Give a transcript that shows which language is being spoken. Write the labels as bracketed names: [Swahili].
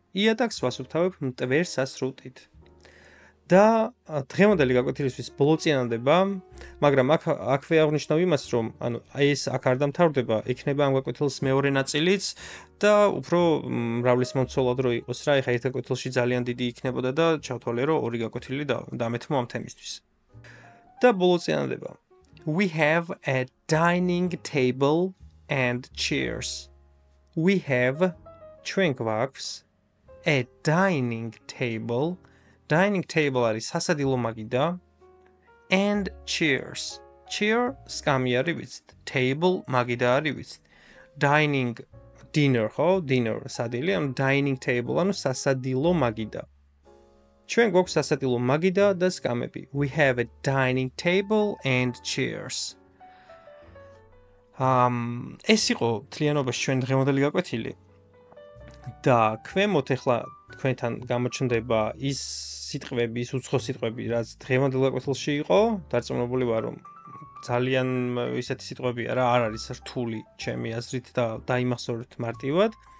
[Georgian] იატაკს ვასუფთავებ მტვერსასრუტით. და დღევანდელი გაკვეთილისთვის ბოლო წინადადება, მაგრამ აქვე აღნიშნავ იმას, რომ ანუ ეს აქ არ დამთავრდება, იქნება ამ გაკვეთილის მეორე ნაწილიც და უფრო მრავლის მომცველად რო იყოს რა, ეხა ერთ გაკვეთილში ძალიან დიდი იქნებოდა და ჩავთვალე რომ ორი გაკვეთილი დამეთმო ამ თემისთვის. და ბოლო წინადადება. [English] We have a dining table and chairs. We have [Georgian] ჩვენ გვაქვს [English] a dining table. Dining table [Georgian] არის სასადილო მაგიდა [English] and chairs. [Georgian] Chair სკამი არის ვიცით. Table მაგიდა არის ვიცით. [English] Dining dinner ხო? [Georgian] Dinner სადილი, ანუ dining table, ანუ სასადილო მაგიდა. ჩვენ გვაქვს სასადილო მაგიდა და სკამები. [English] We have a dining table and chairs. [Georgian] ეს იყო თლიანობაში ჩვენ დღევანდელი გაკვეთილი. და ქვემოთ ახლა თქვენთან გამოჩნდება ის სიტყვები, ის უცხო სიტყვები, რაც დღევანდელ გაკვეთილში იყო, დარწმუნებული ვარ, რომ ძალიან ისეთი სიტყვებია რა, არ არის რთული ჩემი აზრით და დაიმახსოვრეთ მარტივად.